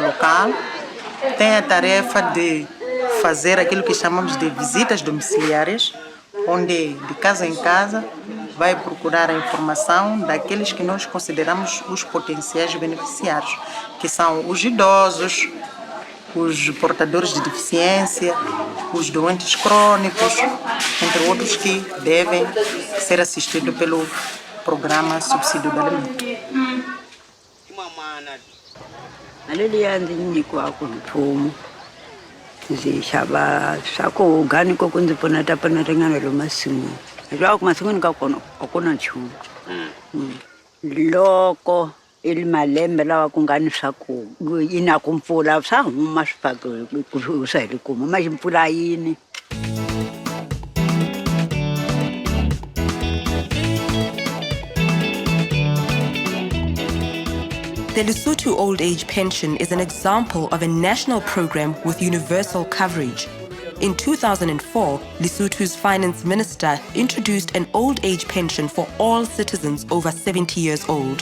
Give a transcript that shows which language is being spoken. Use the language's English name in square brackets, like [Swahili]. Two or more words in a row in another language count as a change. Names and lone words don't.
[Portuguese] local, tem a tarefa de fazer aquilo que chamamos de visitas domiciliares, onde de casa em casa vai procurar a informação daqueles que nós consideramos os potenciais beneficiários, que são os idosos, os portadores de deficiência, os doentes crônicos, entre outros que devem ser assistidos pelo programa Subsídio de Alimento. [Tsonga] Aleliya ndzi nyikiwaka mfumo ndzi xava swakudya organic ku ndzi pfuneta ringana lomu masin'wini hileswaku masin'wini ka kona a ku na nchumu loko i malembe lawa ku nga ni swakudya yi na ku mpfula swa huma swifaki swa hi le kuma maji mpfula yini. [English] The Lesotho Old Age Pension is an example of a national program with universal coverage. In 2004, Lesotho's finance minister introduced an old age pension for all citizens over 70 years old.